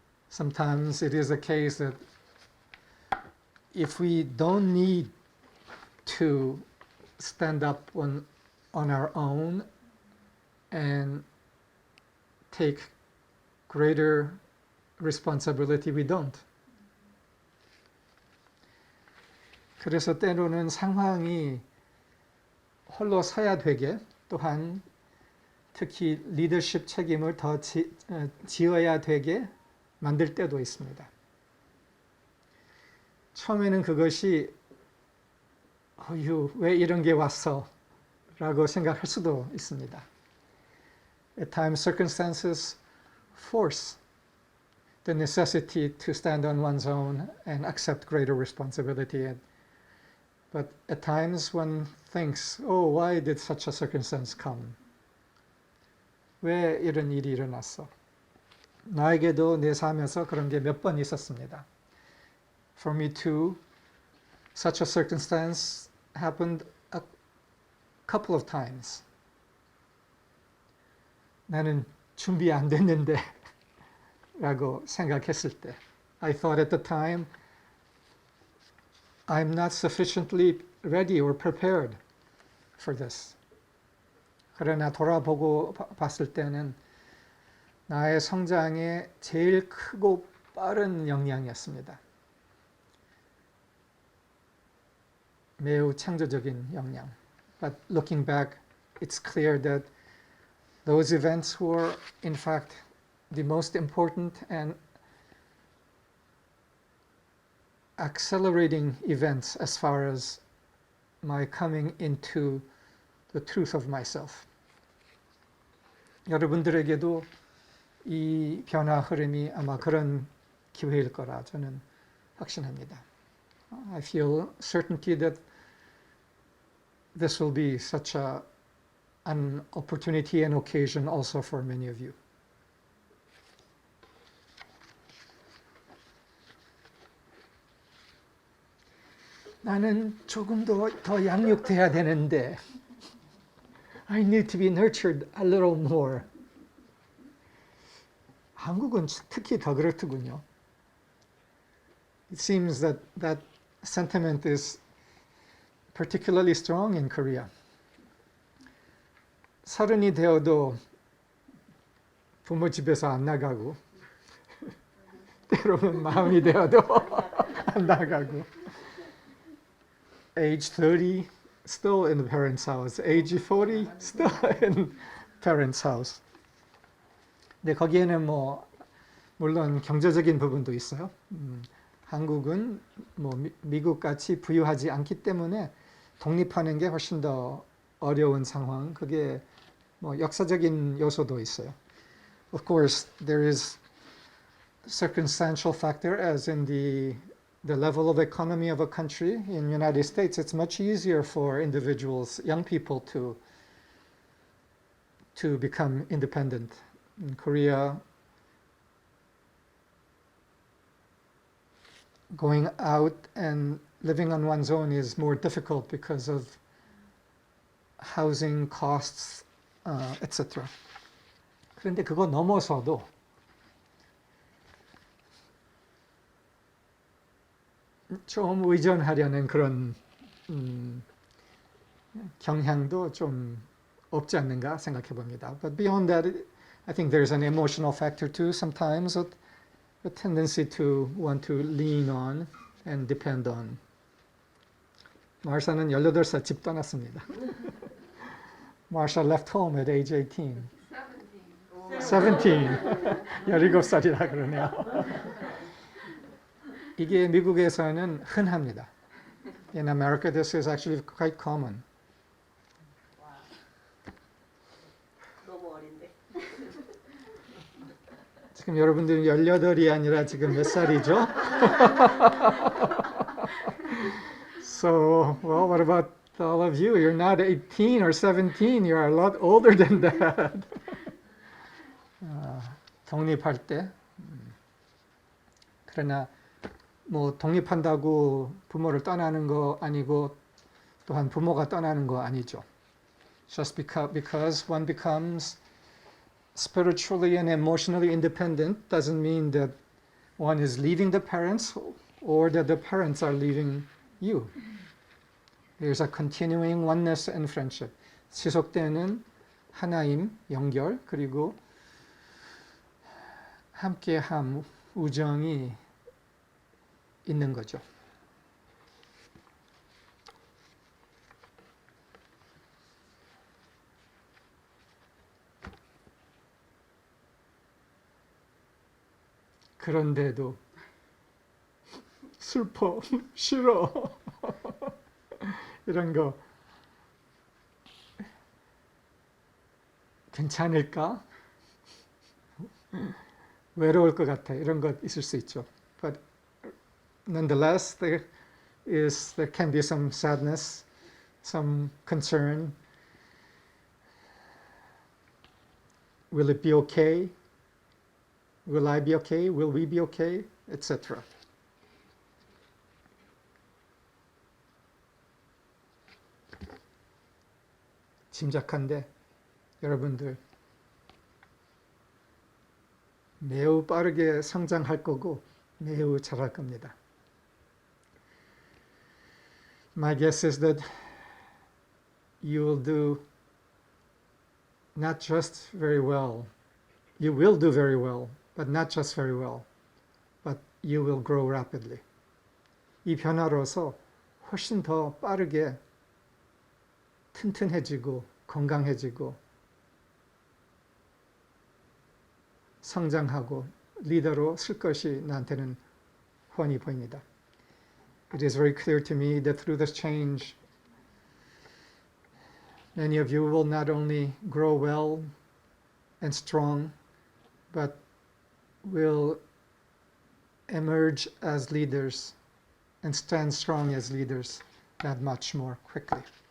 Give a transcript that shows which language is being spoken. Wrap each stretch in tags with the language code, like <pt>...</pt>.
<en>Sometimes it is a case that if we don't need to stand up on our own and take greater responsibility, we don't.</en> <ko>그래서 때로는 상황이 홀로 서야 되게, 또한 특히 리더십 책임을 더 지어야 되게 만들 때도 있습니다. 처음에는 그것이 왜 이런 게 왔어? 라고 생각할 수도 있습니다.</ko> <en>At times circumstances force the necessity to stand on one's own and accept greater responsibility. But at times one thinks, oh, why did such a circumstance come?</en> <ko>왜 이런 일이 일어났어? 나에게도 내 삶에서 그런 게 몇 번 있었습니다.</ko> <en>For me too, such a circumstance happened a couple of times.</en> <ko>나는 준비 안 됐는데 라고 생각했을 때</ko> <en>I thought at the time I'm not sufficiently ready or prepared for this.</en> <ko>그러나 돌아보고 봤을 때는 나의 성장에 제일 크고 빠른 역량이었습니다. 매우 창조적인 역량.</ko> <en>But looking back, it's clear that those events were, in fact, the most important and accelerating events as far as my coming into the truth of myself.</en> <ko>여러분들에게도 이 변화 흐름이 아마 그런 기회일 거라 저는 확신합니다.</ko> <en>I feel certainty that this will be such an opportunity and occasion also for many of you.</en> <ko>나는 조금 더 양육돼야 되는데</ko> <en>I need to be nurtured a little more.</en> <ko>한국은 특히 더 그렇더군요.</ko> <en>It seems that that sentiment is particularly strong in Korea.</en> <ko>서른이 되어도 부모 집에서 안 나가고</ko> <en>때로는 마흔이 되어도 안 나가고 age 30 still in the parents' house, age 40 still in parents' house.</en> <ko>근데 거기에는 뭐 물론 경제적인 부분도 있어요. 한국은 뭐 미국 같이 부유하지 않기 때문에 독립하는 게 훨씬 더 어려운 상황. 그게 뭐 역사적인 요소도 있어요.</ko> <en>Of course, there is circumstantial factor as in the level of economy of a country. In the United States, it's much easier for individuals, young people, to become independent. In Korea, going out and living on one's own is more difficult because of housing costs, etc.</en> <ko>그런데 그거 넘어서도 좀 의존하려는 그런 경향도 좀 없지 않는가 생각해 봅니다.</ko> <en>But beyond that, I think there's an emotional factor too. Sometimes a tendency to want to lean on and depend on.</en> <ko>마르샤는 18살 집 떠났습니다.</ko> <en>Marsha left home at age 18. 17.</en> <ko>17살이라 그러네요. 이게 미국에서는 흔합니다.</ko> <en>In America, this is actually quite common.</en> <ko>너무 어린데. 지금 여러분들은 18이 아니라 지금 몇 살이죠?</ko> <en>So, well, what about all of you? You're not 18 or 17. You're a lot older than that.</en> <ko>독립할 때. 그러나 뭐 독립한다고 부모를 떠나는 거 아니고 또한 부모가 떠나는 거 아니죠.</ko> <en>Just because one becomes spiritually and emotionally independent doesn't mean that one is leaving the parents or that the parents are leaving you. There's a continuing oneness and friendship.</en> <ko>지속되는 하나임, 연결, 그리고 함께함, 우정이 있는 거죠. 그런데도 슬퍼, 싫어 이런 거 괜찮을까? 외로울 것 같아 이런 것 있을 수 있죠.</ko> <en>But nonetheless, there can be some sadness, some concern. Will it be okay? Will I be okay? Will we be okay? Etc.</en> <ko>짐작한데 여러분들 매우 빠르게 성장할 거고 매우 잘할 겁니다.</ko> <en>My guess is that you will do not just very well, you will do very well, but not just very well, but you will grow rapidly.</en> <ko>이 변화로서 훨씬 더 빠르게 튼튼해지고 건강해지고 성장하고 리더로 쓸 것이 나한테는 훤히 보입니다.</ko> <en>It is very clear to me that through this change, many of you will not only grow well and strong, but will emerge as leaders and stand strong as leaders that much more quickly.</en>